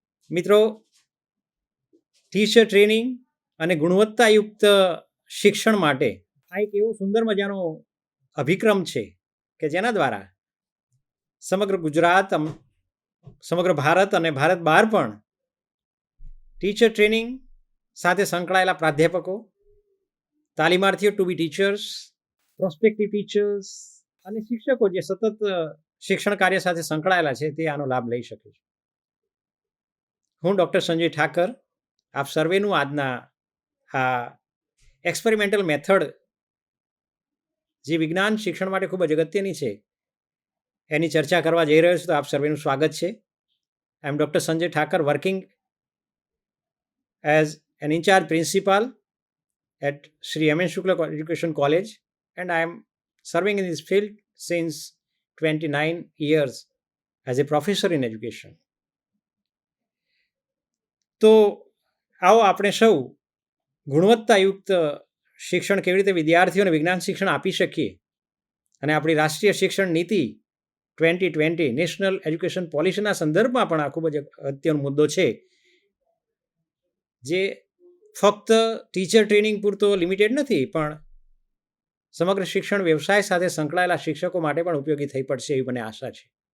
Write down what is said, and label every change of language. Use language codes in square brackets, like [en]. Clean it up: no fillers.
[gu] મિત્રો, teacher training અને ગુણવત્તાયુક્ત શિક્ષણ માટે આ એક એવો સુંદર મજાનો અભિક્રમ છે કે જેના દ્વારા સમગ્ર ગુજરાત, સમગ્ર ભારત અને ભારત બહાર પણ ટીચર ટ્રેનિંગ સાથે સંકળાયેલા પ્રાધ્યાપકો, તાલીમાર્થીઓ ટુ બી ટીચર્સ, પ્રોસ્પેક્ટિવ ટીચર્સ અને શિક્ષકો જે સતત શિક્ષણ કાર્ય સાથે સંકળાયેલા છે તે આનો લાભ લઈ શકે છે. હું ડૉક્ટર સંજય ઠાકર આપ સર્વેનું આજના આ એક્સપેરિમેન્ટલ મેથડ જે વિજ્ઞાન શિક્ષણ માટે ખૂબ જ અગત્યની છે એની ચર્ચા કરવા જઈ રહ્યો છું. તો આપ સર્વેનું સ્વાગત છે. [en] I am doctor Sanjay Thakar, working as an in-charge principal at Sri M.N. Shukla Education College, and I am serving in this field since 29 years as a professor in education. [gu] તો આવો આપણે સૌ ગુણવત્તાયુક્ત શિક્ષણ કેવી રીતે વિદ્યાર્થીઓને વિજ્ઞાન શિક્ષણ આપી શકીએ અને આપણી રાષ્ટ્રીય શિક્ષણ નીતિ 2020 નેશનલ એજ્યુકેશન પોલિસીના સંદર્ભમાં પણ આ ખૂબ જ અગત્યનો મુદ્દો છે, જે ફક્ત ટીચર ટ્રેનિંગ પૂરતો લિમિટેડ નથી, પણ સમગ્ર શિક્ષણ વ્યવસાય સાથે સંકળાયેલા શિક્ષકો માટે પણ ઉપયોગી થઈ પડશે એવી મને આશા છે.